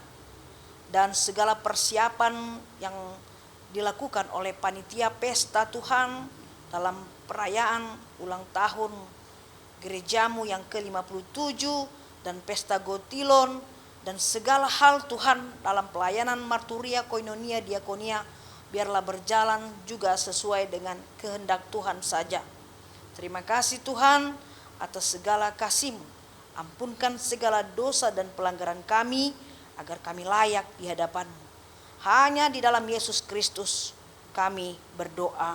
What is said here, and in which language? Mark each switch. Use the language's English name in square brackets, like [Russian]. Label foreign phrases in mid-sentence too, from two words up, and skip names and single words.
[Indonesian] Dan segala persiapan yang dilakukan oleh panitia pesta Tuhan dalam perayaan ulang tahun gereja-Mu yang ke-57 dan pesta Gotilon, dan segala hal Tuhan dalam pelayanan marturia, koinonia, diakonia, biarlah berjalan juga sesuai dengan kehendak Tuhan saja. Terima kasih Tuhan atas segala kasih-Mu. Ampunkan segala dosa dan pelanggaran kami, agar kami layak di hadapan-Mu. Hanya di dalam Yesus Kristus kami berdoa.